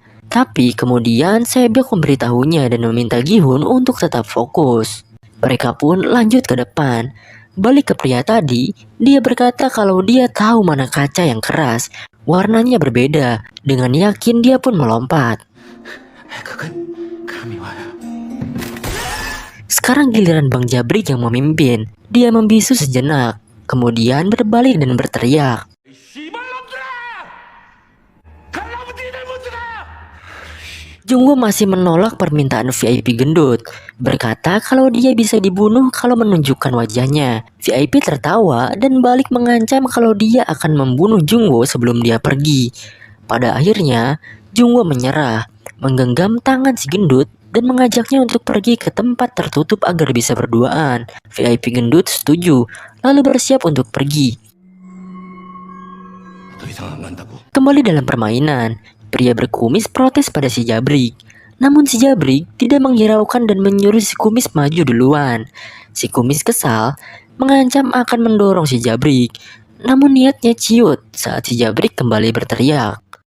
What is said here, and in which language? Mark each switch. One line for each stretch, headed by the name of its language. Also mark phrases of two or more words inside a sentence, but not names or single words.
Indonesian: Tapi kemudian Sebyok memberitahunya dan meminta Gihun untuk tetap fokus. Mereka pun lanjut ke depan. Balik ke pria tadi, dia berkata kalau dia tahu mana kaca yang keras. Warnanya berbeda. Dengan yakin dia pun melompat.
Korean: 그건 감이 와요.
Indonesian: Sekarang giliran Bang Jabrik yang memimpin. Dia membisu sejenak. Kemudian berbalik dan berteriak. Jungwoo masih menolak permintaan VIP gendut, berkata kalau dia bisa dibunuh kalau menunjukkan wajahnya. VIP tertawa dan balik mengancam kalau dia akan membunuh Jungwoo sebelum dia pergi. Pada akhirnya, Jungwoo menyerah, menggenggam tangan si gendut dan mengajaknya untuk pergi ke tempat tertutup agar bisa berduaan. VIP gendut setuju, lalu bersiap untuk pergi.
Korean: 더 이상 안 간다고.
Indonesian: Kembali dalam permainan, pria berkumis protes pada si Jabrik. Namun si Jabrik tidak menghiraukan dan menyuruh si kumis maju duluan. Si kumis kesal, mengancam akan mendorong si Jabrik. Namun niatnya ciut saat si Jabrik kembali berteriak.